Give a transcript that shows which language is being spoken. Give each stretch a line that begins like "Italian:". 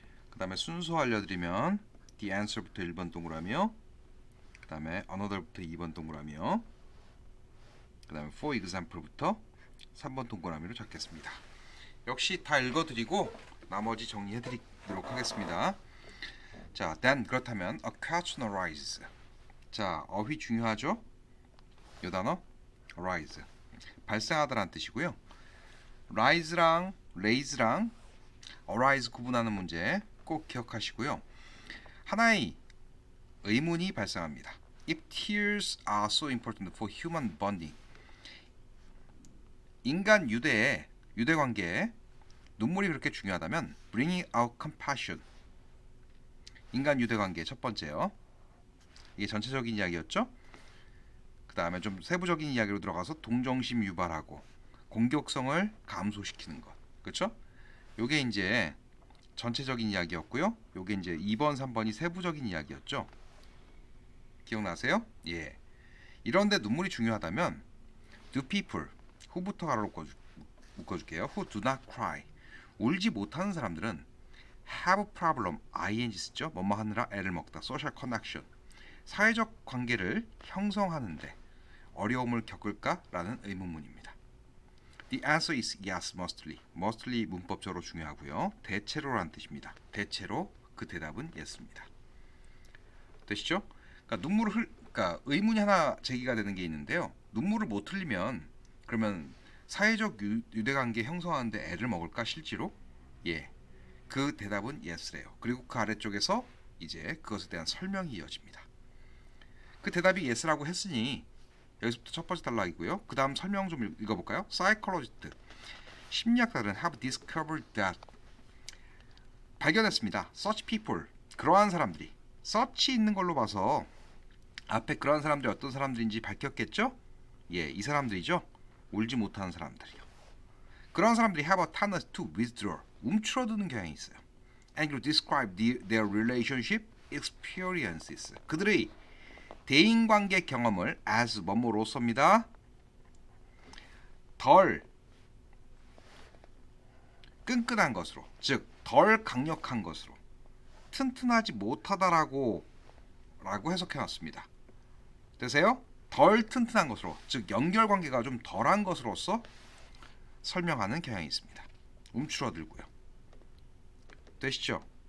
Korean: 그 다음에 순서 알려드리면
English: the answer
Korean: 부터 1번 동그라미요. 그 다음에 another부터 2번 동그라미요. 그 다음에
English: for example
Korean: 부터 3번 동그라미로 잡겠습니다. 역시 다 읽어드리고 나머지 정리해드리도록 하겠습니다. 자,
English: then
Korean: 그렇다면
English: a question arises.
Korean: 자, 어휘 중요하죠? 요 단어 arise, 발생하다라는 뜻이고요. rise랑 raise랑 arise 구분하는 문제 꼭 기억하시고요. 하나의 의문이 발생합니다.
English: If tears are so important for human bonding,
Korean: 인간 유대 관계에 눈물이 그렇게 중요하다면
English: bringing out compassion,
Korean: 인간 유대 관계 첫 번째요. 이게 전체적인 이야기였죠. 그 다음에 좀 세부적인 이야기로 들어가서 동정심 유발하고 공격성을 감소시키는 것, 그렇죠? 요게 이제 전체적인 이야기였고요. 요게 이제 2번, 3번이 세부적인 이야기였죠. 기억나세요? 예. 이런데 눈물이 중요하다면
English: do people,
Korean: who부터 가로 묶어줄게요.
English: who do not cry,
Korean: 울지 못하는 사람들은
English: have problem,
Korean: ing 쓰죠. 뭐뭐 하느라 애를 먹다,
English: social connection,
Korean: 사회적 관계를 형성하는데 어려움을 겪을까라는 의문문입니다.
English: The answer is yes, mostly.
Korean: mostly 문법적으로 중요하고요. 대체로라는 뜻입니다. 대체로 그 대답은 yes입니다. 되시죠? 그러니까 그러니까 의문이 하나 제기가 되는 게 있는데요. 눈물을 못 흘리면 그러면 사회적 유대관계 형성하는데 애를 먹을까 실제로? 예. 그 대답은 yes래요. 그리고 그 아래쪽에서 이제 그것에 대한 설명이 이어집니다. 그 대답이 yes라고 했으니 여기서부터 첫 번째 단락이고요. 그 다음 설명 좀 읽어볼까요? Psychologist, 심리학자들은
English: have discovered that,
Korean: 발견했습니다.
English: Such people,
Korean: 그러한 사람들이, such 있는 걸로 봐서 앞에 그러한 사람들이 어떤 사람들인지 밝혔겠죠? 예, 이 사람들이죠. 울지 못하는 사람들이요. 그런 사람들이
English: have a tendency to withdraw,
Korean: 움츠러드는 경향이 있어요.
English: And to describe their relationship experiences,
Korean: 그들의 대인관계 경험을 as 뭐뭐로 씁니다. 덜 끈끈한 것으로, 즉 덜 강력한 것으로, 튼튼하지 못하다라고 해석해놨습니다. 되세요? 덜 튼튼한 것으로, 즉 연결관계가 좀 덜한 것으로서 설명하는 경향이 있습니다. 움츠러들고요. 되시죠?